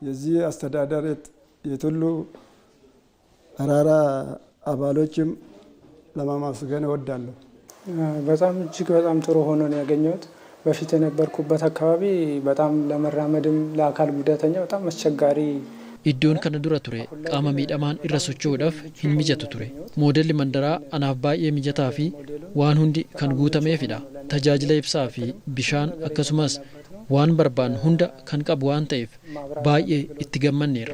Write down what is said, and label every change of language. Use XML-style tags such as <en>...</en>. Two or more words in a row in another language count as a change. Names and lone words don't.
<am>የዚህ አስተዳደር የቱሉ አራራ አባሎችም ለማመስገን እወዳለሁ። በጣም እጅግ በጣም ጥሩ ሆኖ ነው ያገኘሁት። በፊት የነበርኩበት አካባቢ በጣም ለመራመድም ለአካል ጉዳተኛ በጣም አስቸጋሪ</am> <om>iddoon kana dura ture qaama miidhamaan irra socho'uudhaaf hin mijatu ture. Moodelli mandaraa anaaf baay'ee mijataa fi waan hundi kan guutameefidha. Tajaajila ibsaa fi bishaan akkasumas waan barbaan hunda kan qabu waan ta'eef baay'ee itti gammanneerra.</om>